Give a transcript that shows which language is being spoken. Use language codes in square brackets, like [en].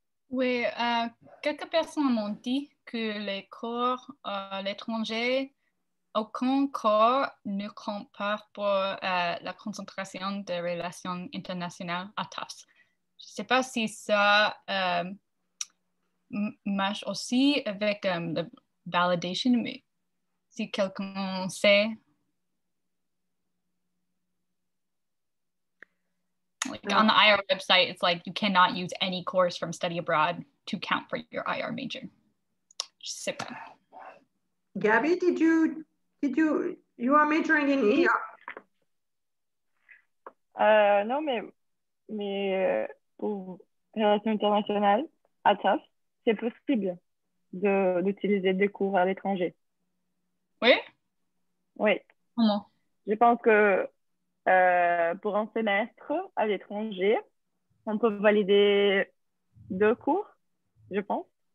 [fr] Oui, quelques personnes m'ont dit que les cours à l'étranger, aucun cours ne compte pas pour la concentration des relations internationales à Tufts. Je ne sais pas si ça marche aussi avec la validation, mais si quelqu'un sait. [en] Like on the IR website, it's like you cannot use any course from study abroad to count for your IR major. Just sit back. Gabby, you are majoring in ER? [fr] Non, mais pour relations internationales, à Tufts, c'est possible d'utiliser des cours à l'étranger. Oui? Oui. Comment? Je pense que pour un semestre à l'étranger, on peut valider 2 cours, je pense.